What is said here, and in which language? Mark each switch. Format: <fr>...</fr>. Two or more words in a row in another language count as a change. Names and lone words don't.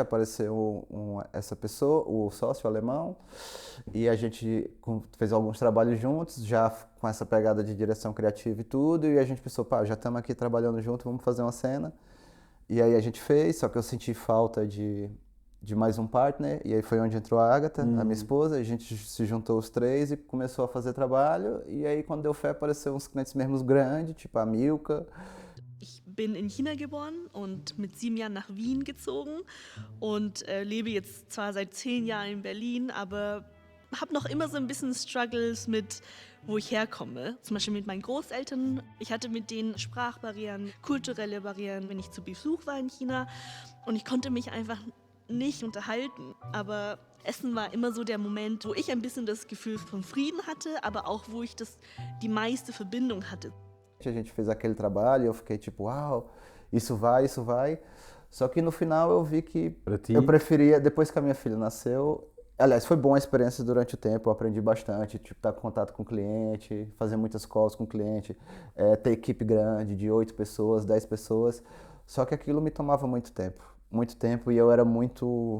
<pt>Apareceu essa pessoa, o sócio alemão, e a gente fez alguns trabalhos juntos, já com essa pegada de direção criativa e tudo, e a gente pensou, já estamos aqui trabalhando junto, vamos fazer uma cena. E aí a gente fez, só que eu senti falta de mais um partner, e aí foi onde entrou a Agatha, a minha esposa, a gente se juntou os três e começou a fazer trabalho, e aí quando deu fé apareceu uns clientes mesmo grandes, tipo a Milka.</pt> <de>Ich bin in China geboren und mit 7 Jahren nach Wien gezogen und lebe jetzt zwar seit 10 Jahren in Berlin, aber habe noch immer so ein bisschen Struggles mit, wo ich herkomme. Zum Beispiel mit meinen Großeltern. Ich hatte mit denen Sprachbarrieren, kulturelle Barrieren, wenn ich zu Besuch war in China, und ich konnte mich einfach nicht unterhalten. Aber Essen war immer so der Moment, wo ich ein bisschen das Gefühl von Frieden hatte, aber auch wo ich die meiste Verbindung hatte.</de> <pt>A gente fez aquele trabalho e eu fiquei tipo, uau, isso vai. Só que no final eu vi que eu preferia, depois que a minha filha nasceu, Aliás, foi boa a experiência durante o tempo, eu aprendi bastante, tipo, estar em contato com o cliente, fazer muitas calls com o cliente, ter equipe grande, de 8 pessoas, 10 pessoas, só que aquilo me tomava muito tempo, e eu era muito...</pt>